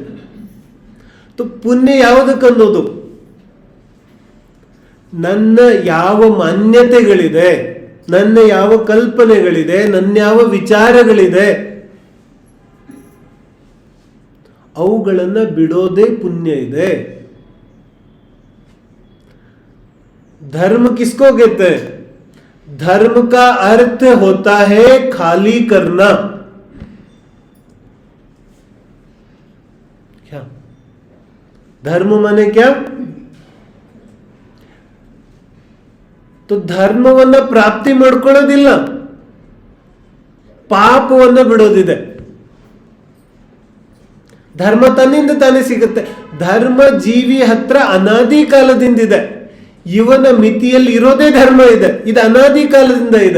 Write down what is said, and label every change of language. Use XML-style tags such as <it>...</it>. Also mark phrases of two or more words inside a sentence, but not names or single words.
<kn>तो ಪುಣ್ಯ ಯಾವುದಕ್ಕನ್ನೋದು? ನನ್ನ ಯಾವ ಮಾನ್ಯತೆಗಳಿದೆ, ನನ್ನ ಯಾವ ಕಲ್ಪನೆಗಳಿದೆ, ನನ್ನ ಯಾವ ವಿಚಾರಗಳಿದೆ, ಅವುಗಳನ್ನ ಬಿಡೋದೇ ಪುಣ್ಯ ಇದೆ.</kn> <hi>धर्म किसको कहते हैं? धर्म का अर्थ होता है खाली करना. क्या धर्म माने क्या?</hi> <kn>तो ಧರ್ಮವನ್ನ ಪ್ರಾಪ್ತಿ ಮಾಡ್ಕೊಳ್ಳೋದಿಲ್ಲ, ಪಾಪವನ್ನ ಬಿಡೋದಿದೆ. ಧರ್ಮ ತನ್ನಿಂದ ತಾನೇ ಸಿಗುತ್ತೆ. ಧರ್ಮ ಜೀವಿ ಹತ್ರ ಅನಾದಿ ಕಾಲದಿಂದಿದೆ. ಇವನ ಮಿತಿಯಲ್ಲಿ ಇರೋದೇ ಧರ್ಮ ಇದೆ. ಇದು ಅನಾದಿ ಕಾಲದಿಂದ ಇದೆ.</kn>